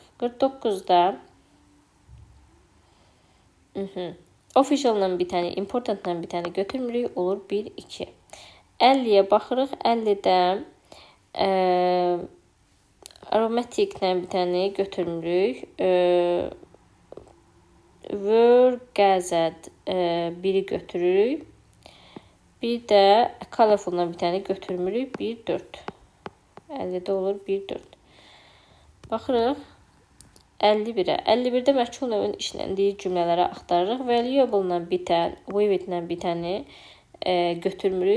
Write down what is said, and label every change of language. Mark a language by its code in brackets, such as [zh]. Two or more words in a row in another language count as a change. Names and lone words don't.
[az] 49-da official-la bitəni, important-la bitəni götürmürük. Olur 1, 2. 50-yə baxırıq. 50-də aromatic-lə bitəni götürmürük. Were gathered 1-i götürürük. Bir də colorful-la bitəni götürmürük. 1, 4. 50-də olur 1, 4. Baxırıq 51-ə. 51-də məchul növün işləndiyi cümlələri axtarırıq. Valuable-la bitən, vivid-lə bitəni götürmürük.